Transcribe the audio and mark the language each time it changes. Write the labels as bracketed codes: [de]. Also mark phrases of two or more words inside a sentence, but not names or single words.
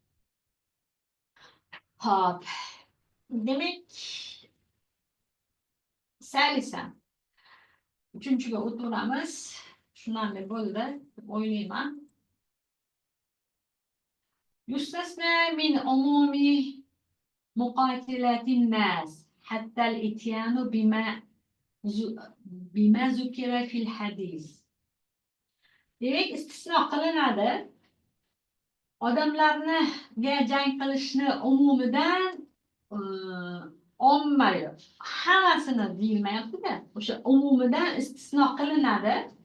[uz] Hop. Demak, salisan. Uchinchiga o'tiramiz. Shunday bo'ldi deb o'ylayman. [ar] يستثنى من عموم مقاتلة الناس حتى الإتيان بما ذكر في الحديث. [uz] Demak, istisno qilinadi. Odamlarni jang qilishni umumidan ommaviy hammasini deyilmayapti-da, o'sha umumidan istisno qilinadi.